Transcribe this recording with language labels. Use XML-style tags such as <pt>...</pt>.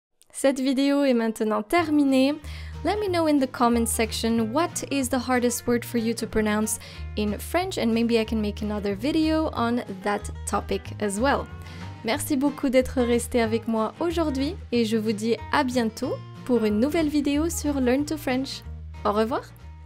<fr>Cette vidéo est maintenant terminée.</fr> <en>Let me know in the comment section what is the hardest word for you to pronounce in French, and maybe I can make another video on that topic as well.</en> <fr>Merci beaucoup d'être resté avec moi aujourd'hui et je vous dis à bientôt pour une nouvelle vidéo sur Learn to French. Au revoir!</fr>